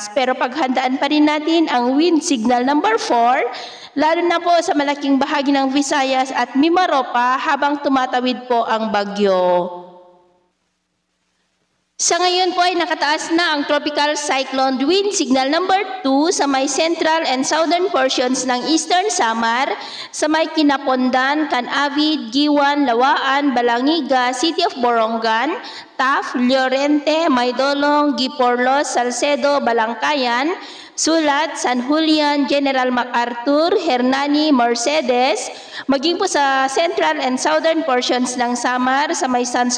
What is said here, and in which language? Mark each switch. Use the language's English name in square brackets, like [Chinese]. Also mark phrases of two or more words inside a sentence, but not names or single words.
[Filipino] Pero paghandaan pa rin natin ang [English] wind signal number 4, [Filipino] lalo na po sa malaking bahagi ng Visayas at Mimaropa habang tumatawid po ang bagyo. Sa ngayon po ay nakataas na ang [English] tropical cyclone wind signal number 2 [Filipino] sa may [English] central and southern portions [Filipino] ng Eastern Samar, sa may Kinapondan, Canavid, Giwan, Lawaan, Balangiga, City of Borongan, Taf, Llorente, Maydolong, Giporlos, Salcedo, Balangkayan, Sulat, San Julian, General MacArthur, Hernani, Mercedes, maging po sa [English] central and southern portions [Filipino] ng Samar, sa may